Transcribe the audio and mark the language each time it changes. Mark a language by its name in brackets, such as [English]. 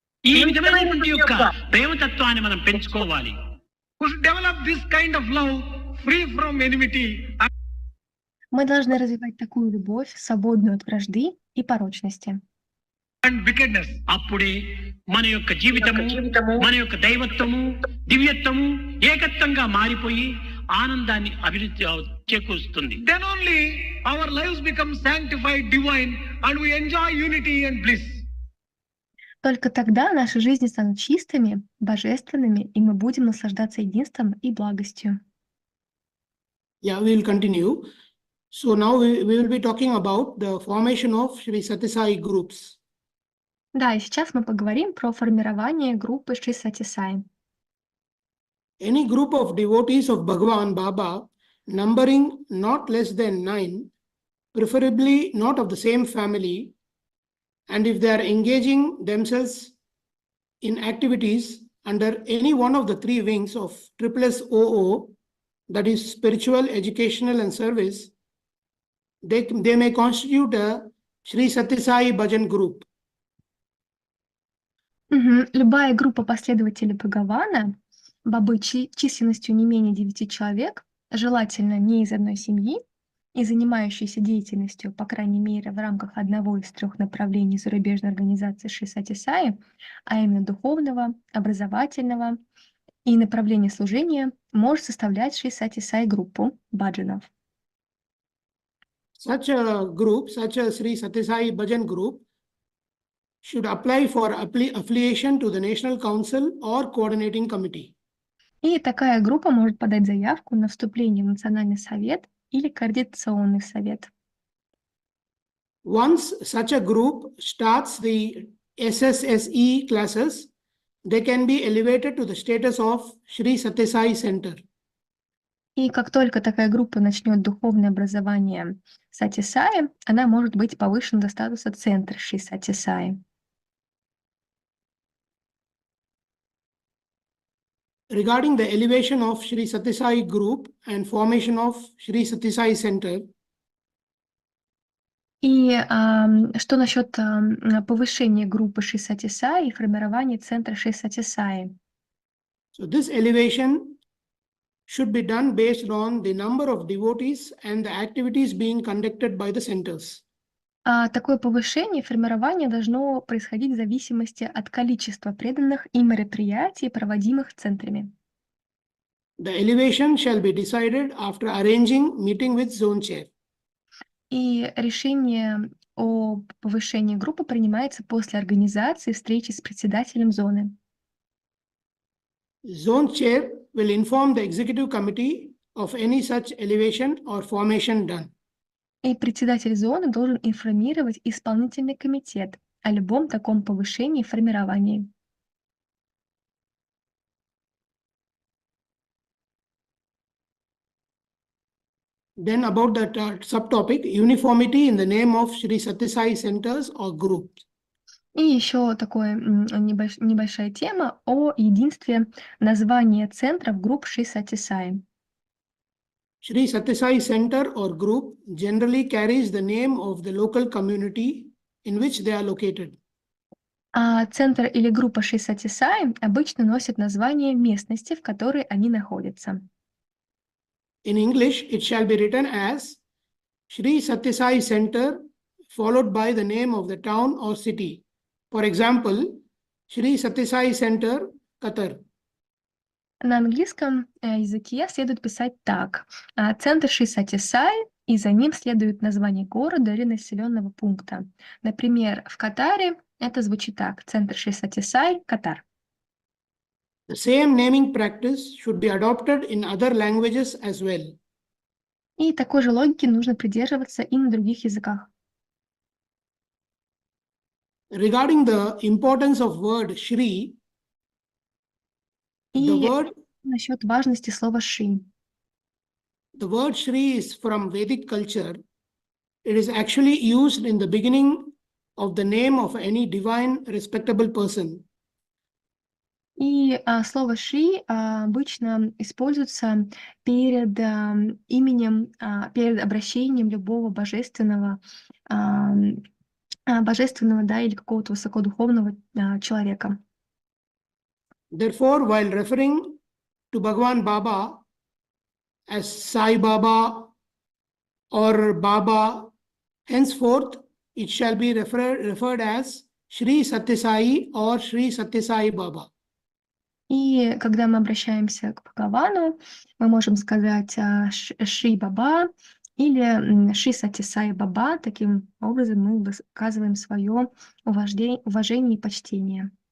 [Telugu] ఈ విధమైనటువంటి యొక్క ప్రేమతత్వాన్ని మనం పెంచుకోవాలి. [English] We should develop this kind of love free from enmity. [Russian] Мы должны развивать такую любовь, свободную от вражды и порочности. [English] And wickedness. [Telugu] అప్పుడే మన యొక్క జీవితము, మన యొక్క దైవత్వము, దివ్యత్వము ఏకత్వంగా మారిపోయి ఆనందాన్ని అభివృద్ధి చేకూరుస్తుంది. [English] Then only our lives become sanctified, divine, and we enjoy unity and bliss. [Russian] Только тогда наши жизни станут чистыми, божественными, и мы будем наслаждаться единством и благостью. [English] Yeah, we will continue. So now we will be talking about the formation of Shri Satya Sai groups. [Russian] Да, и сейчас мы поговорим про формирование группы Шри Сатья Саи. [English] Any group of devotees of Bhagavan Baba, numbering not less than 9, preferably not of the same family, and if they are engaging themselves in activities under any one of the three wings of SSOO, that is spiritual, educational, and service, they may constitute a Shri Satya Sai Bhajan group. [Russian] Любая группа последователей Бхагавана, бабы численностью не менее 9 человек, желательно не из одной семьи и занимающиеся деятельностью, по крайней мере, в рамках одного из 3 направлений зарубежной организации Шри Сатья Саи, а именно духовного, образовательного и направления служения, может составлять Шри Сатья Саи группу баджанов. [English] Such a group, such a Shri Satya Sai Bhajan group, should apply for affiliation to the National Council or Coordinating Committee. [Russian] И такая группа может подать заявку на вступление в Национальный совет или Координационный совет. [English] Once such a group starts the SSSE classes, they can be elevated to the status of Shri Satya Sai Center. [Russian] И как только такая группа начнет духовное образование Сатья Саи, она может быть повышена до статуса центра Шри Сатья Саи. [English] Regarding the elevation of Shri Satya Sai group and formation of Shri Satya Sai Center, [Russian] И что насчет повышения группы Шри Сатья Саи и формирования центра Шри Сатья Саи? [English] so this elevation should be done based on the number of devotees and the activities being conducted by the centers. [Russian] Такое повышение и формирование должно происходить в зависимости от количества преданных и мероприятий, проводимых центрами. [English] The elevation shall be decided after arranging meeting with zone chair. [Russian] И решение о повышении группы принимается после организации встречи с председателем зоны. [English] Zone chair will inform the executive committee of any such elevation or formation done. [Russian] И председатель зоны должен информировать исполнительный комитет о любом таком повышении и формировании. [English] Then about the subtopic, uniformity in the name of Shri Satya Sai centers or groups. [Russian] И еще такая небольшая тема о единстве названия центров групп Шри Сатья Саи. [English] Shri Satya Sai center or group generally carries the name of the local community in which they are located. [Russian] А центр или группа Шри Сатья Саи обычно носит название местности, в которой они находятся. [English] In English, it shall be written as Shri Satya Sai Center followed by the name of the town or city. For example, Shri Satya Sai Center, Qatar. [Russian] На английском языке следует писать так. Центр Шри Сатья Саи, и за ним следует название города или населенного пункта. Например, в Катаре это звучит так. Центр Шри Сатья Саи, Катар. [English] The same naming practice should be adopted in other languages as well. [Russian] И такой же логики нужно придерживаться и на других языках. [English] Regarding the importance of word Shri, [Russian] И [English] the word [Russian] насчет важности слова «шри». [English] Shri is from Vedic culture. It is actually used in the beginning of the name of any divine respectable person. [Russian] И слово «шри» обычно используется перед именем, перед обращением любого божественного, да, или какого-то высокодуховного человека. [English] Therefore, while referring to Bhagavan Baba as Sai Baba or Baba, henceforth it shall be referred as Shri Satya Sai or Shri Satya Sai Baba. [Russian] И когда мы обращаемся к Бхагавану, мы можем сказать Шри Баба или Шри Сатья Саи Баба. Таким образом мы высказываем свое уважение и почтение.